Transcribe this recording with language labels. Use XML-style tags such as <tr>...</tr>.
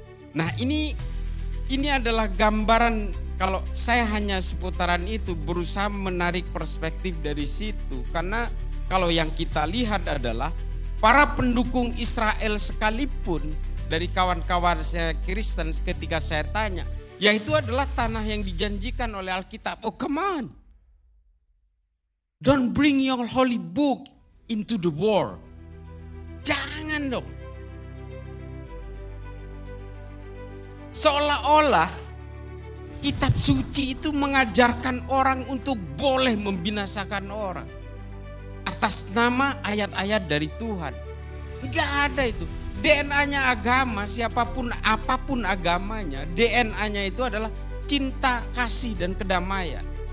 <id>Nah ini adalah gambaran, kalau saya hanya seputaran itu berusaha menarik perspektif dari situ. Karena kalau yang kita lihat adalah para pendukung Israel sekalipun, dari kawan-kawan saya Kristen ketika saya tanya, yaitu adalah tanah yang dijanjikan oleh Alkitab.</id> <en>Oh come on, don't bring your holy book into the war.</en> <id>Jangan dong. Seolah-olah kitab suci itu mengajarkan orang untuk boleh membinasakan orang atas nama ayat-ayat dari Tuhan. Enggak ada itu. DNA-nya agama, siapapun apapun agamanya, DNA-nya itu adalah cinta, kasih, dan kedamaian.</id>